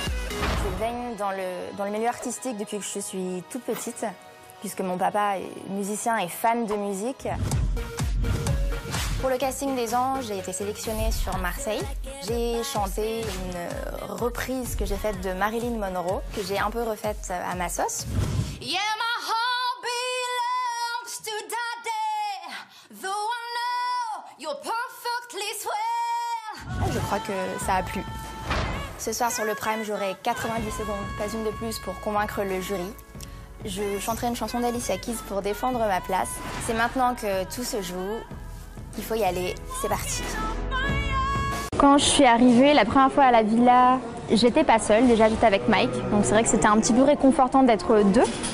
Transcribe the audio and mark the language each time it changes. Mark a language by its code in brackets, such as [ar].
[fr] Je baigne dans le milieu artistique depuis que je suis toute petite, puisque mon papa est musicien et fan de musique. Pour le casting des Anges, j'ai été sélectionnée sur Marseille. J'ai chanté une reprise que j'ai faite de Marilyn Monroe, que j'ai un peu refaite à ma sauce. [en] Yeah, my heart belongs to Daddy, though I know you're perfectly swell. [fr] Je crois que ça a plu. Ce soir sur le Prime, j'aurai 90 secondes, pas une de plus, pour convaincre le jury. Je chanterai une chanson d'Alicia Keys pour défendre ma place. C'est maintenant que tout se joue. Il faut y aller, c'est parti. Quand je suis arrivée la première fois à la villa, j'étais pas seule, déjà j'étais avec Mike, donc c'est vrai que c'était un petit peu réconfortant d'être deux.